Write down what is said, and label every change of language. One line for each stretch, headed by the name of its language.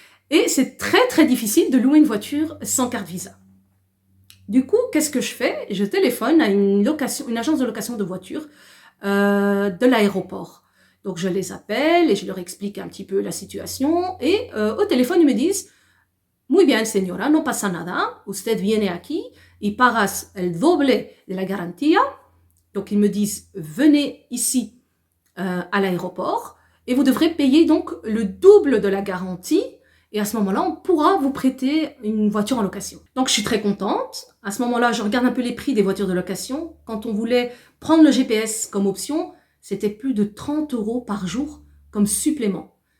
French: Et c'est très très difficile de louer une voiture sans carte Visa. Du coup, qu'est-ce que je fais? Je téléphone à une agence de location de voitures de l'aéroport. Donc je les appelle et je leur explique un petit peu la situation. Et au téléphone, ils me disent
Spanish: Muy bien, señora, no pasa nada. Usted viene aquí y pagas el doble de la garantía.
French: Donc ils me disent venez ici à l'aéroport et vous devrez payer donc le double de la garantie. Et à ce moment-là, on pourra vous prêter une voiture en location. Donc, je suis très contente. À ce moment-là, je regarde un peu les prix des voitures de location. Quand on voulait prendre le GPS comme option, c'était plus de 30 € par jour comme supplément.